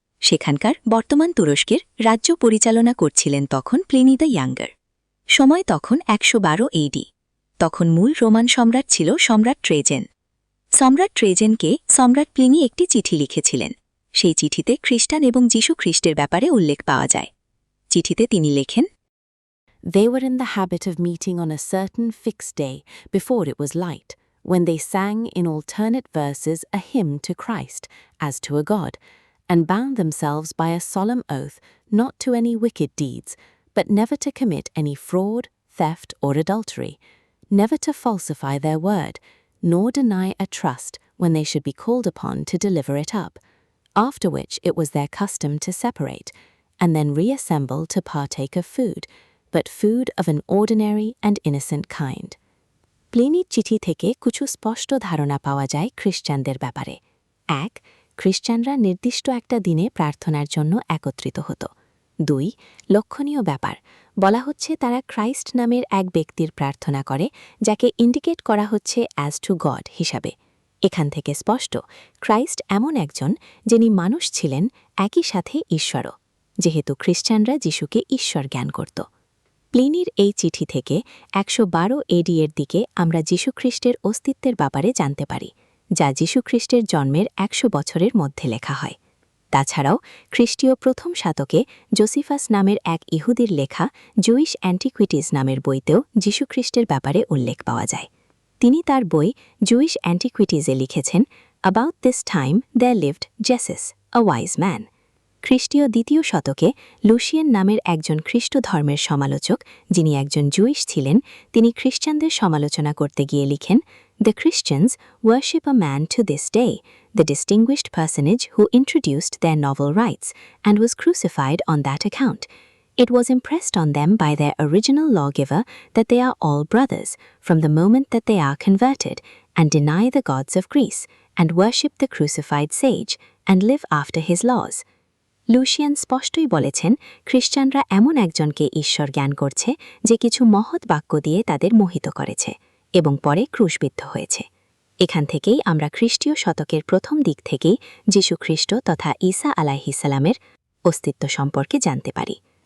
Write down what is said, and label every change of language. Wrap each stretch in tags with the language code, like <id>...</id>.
<bn>সেখানকার বর্তমান তুরস্কের রাজ্য পরিচালনা করছিলেন তখন প্লিনি দ্য ইয়াঙ্গার। সময় তখন ১১২ AD। তখন মূল রোমান সম্রাট ছিল সম্রাট ট্রেজেন। সম্রাট ট্রেজেনকে সম্রাট প্লিনি একটি চিঠি লিখেছিলেন। সেই চিঠিতে খ্রিস্টান এবং যীশু খ্রিস্টের ব্যাপারে উল্লেখ পাওয়া যায়। চিঠিতে তিনি লেখেন,</bn> <en>They were in the habit of meeting on a certain fixed day before it was light, when they sang in alternate verses a hymn to Christ as to a God, and bound themselves by a solemn oath not to any wicked deeds, but never to commit any fraud, theft, or adultery, never to falsify their word, nor deny a trust when they should be called upon to deliver it up, after which it was their custom to separate, and then reassemble to partake of food, but food of an ordinary and innocent kind.</en> <bn>প্লিনির চিঠি থেকে কিছু স্পষ্ট ধারণা পাওয়া যায় খ্রিস্টানদের ব্যাপারে। ১. খ্রিস্টানরা নির্দিষ্ট একটা দিনে প্রার্থনার জন্য একত্রিত হতো। ২. লক্ষণীয় ব্যাপার, বলা হচ্ছে তারা ক্রাইস্ট নামের এক ব্যক্তির প্রার্থনা করে, যাকে ইন্ডিকেট করা হচ্ছে</bn> <en>as to God</en> <bn>হিসাবে। এখান থেকে স্পষ্ট, ক্রাইস্ট এমন একজন যিনি মানুষ ছিলেন, একই সাথে ঈশ্বরও, যেহেতু খ্রিস্টানরা যিশুকে ঈশ্বর জ্ঞান করত। প্লিনির এই চিঠি থেকে ১১২ AD এর দিকে আমরা যীশুখ্রিস্টের অস্তিত্বের ব্যাপারে জানতে পারি, যা যীশুখ্রিস্টের জন্মের ১০০ বছরের মধ্যে লেখা হয়। তাছাড়াও খ্রিস্টীয় প্রথম শতকে জোসিফাস নামের এক ইহুদির লেখা জুইশ অ্যান্টিকুইটিজ নামের বইতেও যীশুখ্রিস্টের ব্যাপারে উল্লেখ পাওয়া যায়। তিনি তার বই জুইশ অ্যান্টিকুইটিজে লিখেছেন,</bn> <en>About this time there lived Jesus, a wise man.</en> <bn>খ্রিস্টীয় দ্বিতীয় শতকে লুশিয়ান নামের একজন খ্রিস্ট ধর্মের সমালোচক, যিনি একজন জুইশ ছিলেন, তিনি খ্রিস্টানদের সমালোচনা করতে গিয়ে লিখেন,</bn> <en>The Christians worship a man to this day, the distinguished personage who introduced their novel rites and was crucified on that account. It was impressed on them by their original lawgiver that they are all brothers from the moment that they are converted, and deny the gods of Greece, and worship the crucified sage, and live after his laws.</en> <bn>Lucian স্পষ্টই বলেছেন, খ্রিস্টানরা এমন একজনকে ঈশ্বর জ্ঞান করছে যে কিছু মহৎ বাক্য দিয়ে তাদের মোহিত করেছে এবং পরে ক্রুশবিদ্ধ হয়েছে। এখান থেকেই আমরা খ্রিস্টীয় শতকের প্রথম দিক থেকেই যীশু খ্রিস্ট তথা ঈসা আলাইহিসসালামের অস্তিত্ব সম্পর্কে জানতে পারি।</bn>